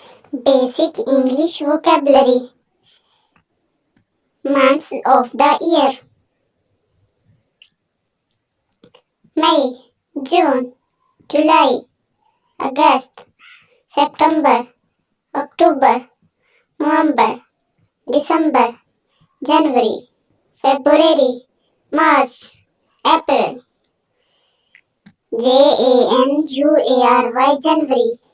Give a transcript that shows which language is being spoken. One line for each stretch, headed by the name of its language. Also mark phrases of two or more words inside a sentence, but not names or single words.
English: Basic English vocabulary. Months of the year: May, June, July, August, September, October, November, December, January, February, March, April. January, January.